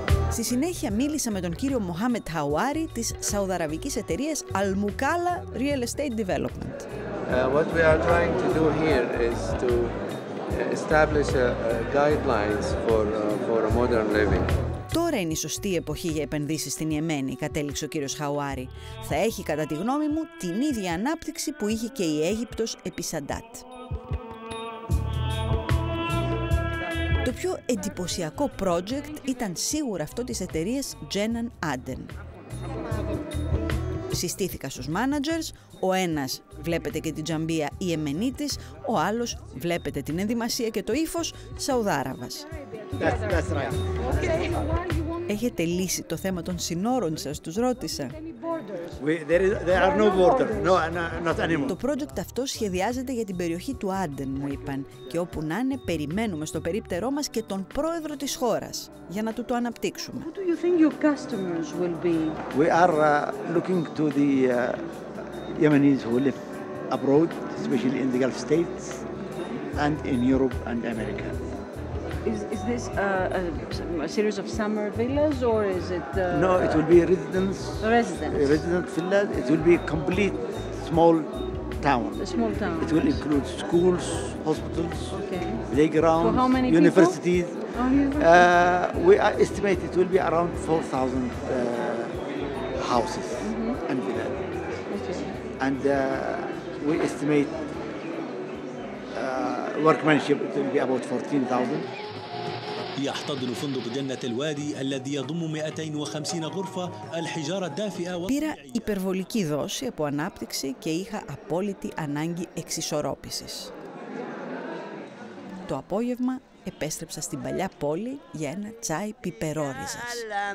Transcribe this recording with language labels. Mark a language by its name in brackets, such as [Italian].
[Greek] Στη συνέχεια μίλησα με τον κύριο Μοχάμετ Χαουάρι της Σαουδαραβικής εταιρείας Al Mukalla Real Estate Development. [English] What we are trying to do here is to establish guidelines for a modern living. [Greek] Τώρα είναι η σωστή εποχή για επενδύσεις στην Ιεμένη, κατέληξε ο κύριος Χαουάρι. Θα έχει κατά τη γνώμη μου την ίδια ανάπτυξη που είχε και η Αίγυπτος επί Σαντάτ. Το πιο εντυπωσιακό project ήταν σίγουρα αυτό της εταιρείας Jenan Aden. Συστήθηκα στους managers, ο ένας βλέπετε και την τζαμπία Ιεμενίτης, ο άλλος βλέπετε την ενδυμασία και το ύφος Σαουδάραβας. [English] That's right. [Greek] Έχετε λύσει το θέμα των συνόρων σας, τους ρώτησα. [English] There are no borders, not anymore. [Greek] Το project αυτό σχεδιάζεται για την περιοχή του Άντεν, μου είπαν, και όπου να είναι περιμένουμε στο περίπτερό μας και τον πρόεδρο της χώρας, για να του το αναπτύξουμε. [English] Who do you think your customers will be? We are looking to the Yemenis who live abroad, especially in the Gulf states and in Europe and America. Is this a series of summer villas or is it? No, it will be residence villas. It will be a complete small town. A small town. It will include schools, hospitals, playgrounds, For how many universities. People? We estimate it will be around 4,000 houses and villas. And we estimate workmanship it will be about 14,000. [Arabic] يحتضن فندق جنة الوادي الذي يضم 250 غرفة الحجارة الدافئة. [Greek] Πήρα υπερβολική δόση από ανάπτυξη και είχα απόλυτη ανάγκη εξισορρόπησης. Το απόγευμα επέστρεψα στην παλιά πόλη για ένα τσάι πιπερόριζας.